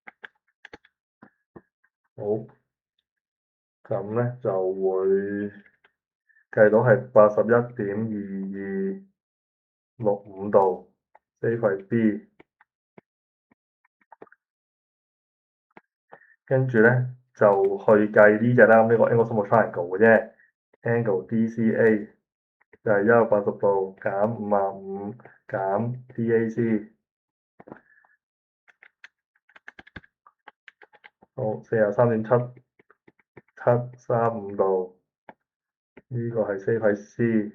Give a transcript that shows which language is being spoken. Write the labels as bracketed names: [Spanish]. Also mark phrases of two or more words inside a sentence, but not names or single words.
[Cantonese] 好，咁咧就會計到係81.2265度，呢個係 B。跟住咧就去計呢隻啦，咁呢個 [English] angle sum of triangle [Cantonese] 嘅啫，angle DCA 就係180度減55減 DAC，好43.7735度，呢個係 C 係 C。